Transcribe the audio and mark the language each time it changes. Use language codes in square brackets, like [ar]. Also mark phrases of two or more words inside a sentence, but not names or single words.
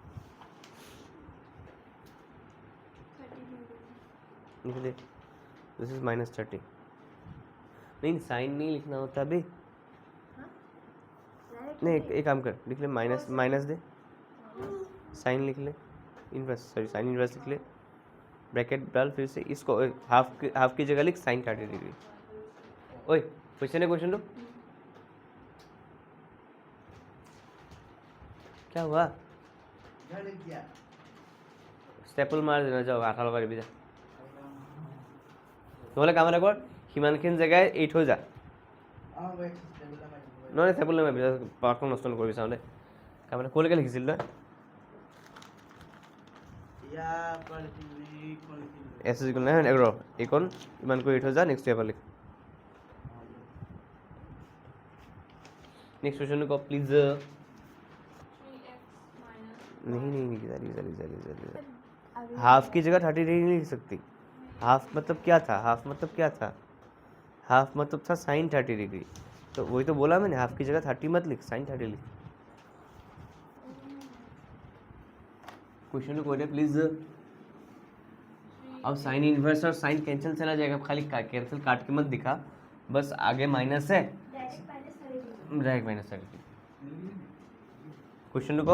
[hi] लिख दे [en] this is [hi] -30 नहीं साइन नहीं लिखना होता अभी नहीं एक काम कर लिख ले माइनस दे साइन लिख ले इनवर्स सॉरी साइन इनवर्स लिख ले ब्रैकेट डाल फिर से इसको हाफ की जगह लिख साइन 30 डिग्री ओए क्वेश्चन लो क्या हुआ स्टेपल मार देना जाओ आठा लगा भी जा [as] নহ'লে কাম এটা কৰ সিমানখিনি জেগাই এৰি থৈ যা নহয় টেবুল নামাৰিবি পাৰ্টখন নষ্ট নকৰিবি চাওঁ দেই তাৰমানে ক'লৈকে লিখিছিল তই এছ ইজ ইকুৱেল নাই ৰ এইকণ ইমান কৰি এৰি থৈ যা নেক্সট এবাৰ লিখ [hi] नेक्स्ट क्वेश्चन को प्लीज [en] 3x minus [hi] नहीं नहीं नहीं जल्दी जल्दी जल्दी जल्दी हाफ की जगह 30 डिग्री नहीं लिख सकती हाफ मतलब क्या था हाफ मतलब क्या था हाफ मतलब था साइन 30 डिग्री तो वही तो बोला मैंने हाफ की जगह 30 मत लिख साइन 30 लिख क्वेश्चन को कोई प्लीज अब साइन इनवर्स और साइन कैंसिल चला जाएगा खाली कैंसिल काट के मत दिखा बस आगे माइनस है डायरेक्ट माइनस कर क्वेश्चन को